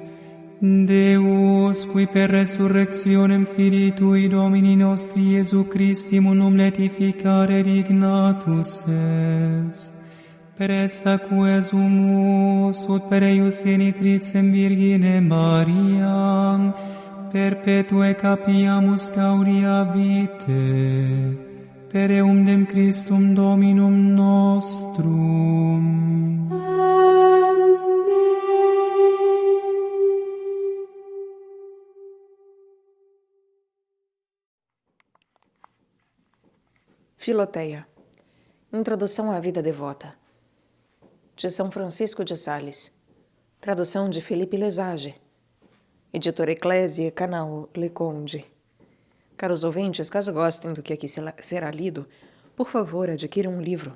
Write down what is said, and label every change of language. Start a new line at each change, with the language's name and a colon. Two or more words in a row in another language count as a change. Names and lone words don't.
Latin: Deus, qui per resurrectionem Filii Tui Domini nostri Iesu Christi munum letificare dignatus est, per esta quesumus ut per eius genitricem Virgine Mariam, perpetue capiamus gaudia vitae, per eundem Christum Dominum nostrum.
Portuguese: Filoteia. Introdução à vida devota. De São Francisco de Sales. Tradução de Felipe Lesage. Editora Eclésia, canal Leconde. Caros ouvintes, caso gostem do que aqui será lido, por favor, adquiram um livro.